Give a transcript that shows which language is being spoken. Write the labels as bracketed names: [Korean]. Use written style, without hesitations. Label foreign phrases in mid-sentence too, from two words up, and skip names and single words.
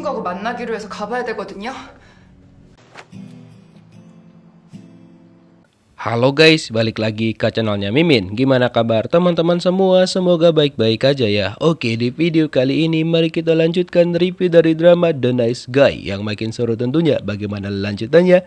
[Korean] 친구하고 만나기로 해서 가봐야 되거든요. [Indonesian] Halo guys, balik lagi ke channelnya Mimin. Gimana kabar teman-teman semua? Semoga baik-baik aja ya. Oke, di video kali ini mari kita lanjutkan review dari drama The Nice Guy. Yang makin seru tentunya. Bagaimana lanjutannya?